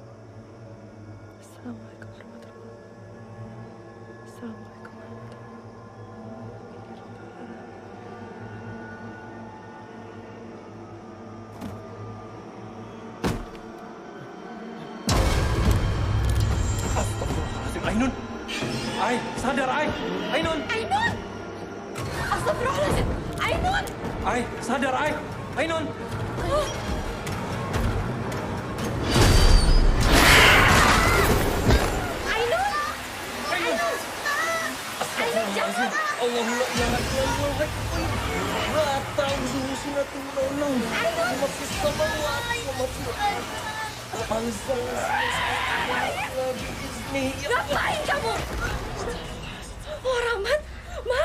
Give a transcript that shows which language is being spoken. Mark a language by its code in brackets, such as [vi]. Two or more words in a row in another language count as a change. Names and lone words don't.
[ar] السلام عليكم ورحمة الله وبركاته. Assalamualaikum [id] Astagfirullahaladzim, Ainun. Ai, sadar, Ai. Ainun. Ainun! Astagfirullahaladzim! Ainun! Ai, sadar, Ai. Ainun. Ainun! Ainun! Ainun, jangan! Allahumma jangan Ngapain kamu? Oh, Rahmat! Mat!